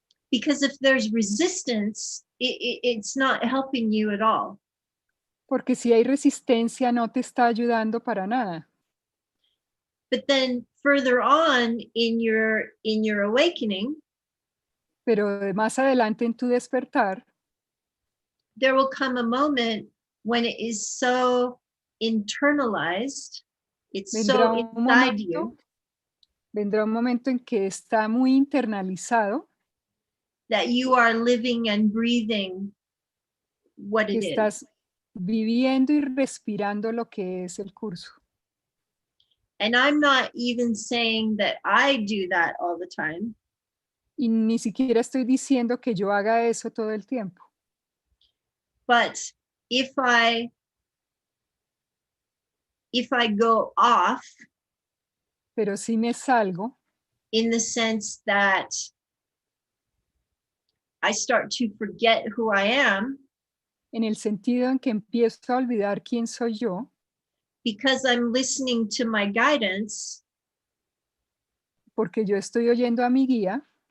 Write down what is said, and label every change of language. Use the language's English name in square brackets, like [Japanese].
[English] Because if there's resistance, it's not helping you at all. [Spanish] Porque si hay resistencia no te está ayudando para nada. [English] But then further on in your awakening, [Spanish] pero más adelante en tu despertar, [English] there will come a moment when it is so internalized, it's so [Spanish] vendrá un [English] inside you, [Spanish] momento, vendrá un momento en que está muy internalizado, [English] that you are living and breathing what [Spanish] que [English] it is. [Spanish] estás viviendo y respirando lo que es el curso. [English] And I'm not even saying that I do that all the time, [Spanish] Y ni siquiera estoy diciendo que yo haga eso todo el tiempo. [English] but if I go off [Spanish] Pero sí me salgo [English] in the sense that I start to forget who I am [Spanish] en el sentido en que empiezo a olvidar quién soy yo, [English] because I'm listening to my guidance, [Spanish] porque yo estoy oyendo a mi guía,